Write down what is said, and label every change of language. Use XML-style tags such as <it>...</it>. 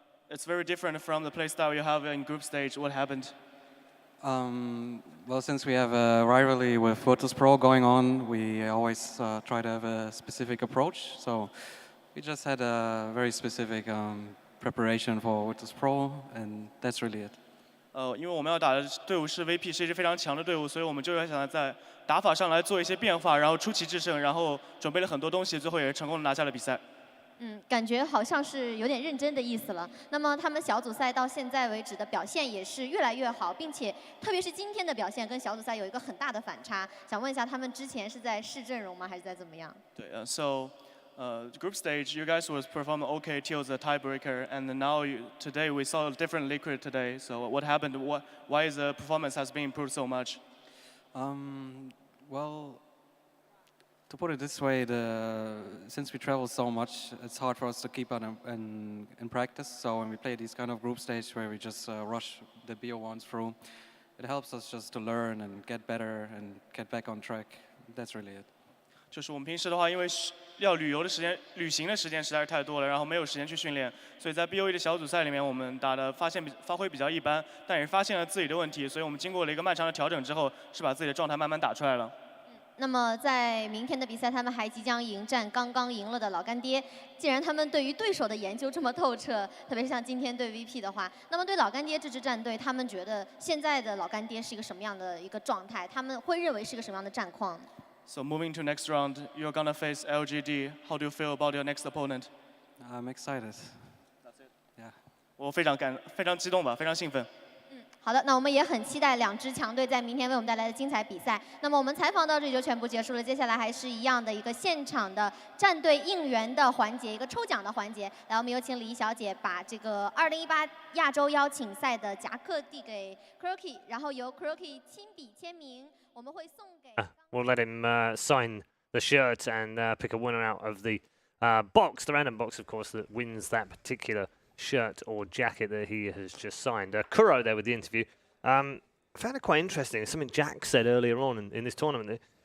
<en>It's very different from the playstyle you have in group stage. What happened? Well, since we have a rivalry with Virtus.pro going on, we always try to have a specific approach. So we just had a very specific preparation for Virtus.pro, and that's really it.</en> <zh>因为我们要打的队伍是 VP， 是一支非常强的队伍，所以我们就想在打法上来做一些变化，然后出奇制胜，然后准备了很多东西，最后也成功的拿下了比赛。感觉好像是有点认真的意思了。那么他们小组赛到现在为止的表现也是越来越好，并且特别是今天的表现跟小组赛有一个很大的反差。想问一下，他们之前是在试阵容吗，还是在怎么样？</zh> <en>对，so group stage, you guys was performing okay till the tiebreaker, and now today we saw a different Liquid today. So what happened? Why is the performance has been improved so much? Well, to put it this way, since we travel so much, it's hard for us to keep on in practice. So when we play these kind of group stage where we just rush the BO1s through, it helps us just to learn and get better and get back on track. That's really it.</en> <zh>就是我们平时的话，因为要旅行的时间实在是太多了，然后没有时间去训练，所以在 BOE 的小组赛里面，我们打的发挥比较一般，但也发现了自己的问题，所以我们经过了一个漫长的调整之后，是把自己的状态慢慢打出来了。那么在明天的比赛，他们还即将迎战刚刚赢了的老干爹。既然他们对于对手的研究这么透彻，特别是像今天对 VP 的话，那么对老干爹这支战队，他们觉得现在的老干爹是一个什么样的一个状态？他们会认为是一个什么样的战况？</zh> <en>So moving to next round, you're gonna face LGD. How do you feel about your next opponent? I'm excited. That's it. Yeah.</en> <zh>我非常激动吧，非常兴奋。好的，那我们也很期待两支强队在明天为我们带来的精彩比赛。那么我们采访到这里就全部结束了，接下来还是一样的一个现场的战队应援的环节，一个抽奖的环节。来，我们有请李小姐把这个2018亚洲邀请赛的夹克递给 Kuroki， 然后由 Kuroki 亲笔签名，我们会送给。</zh> <en>We'll let him sign the shirt and pick a winner out of the box, the random box, of course, that wins that particular shirt or jacket that he has just signed. Kuro there with the interview. Found it quite interesting. Something Jack said earlier on in this tournament.</en>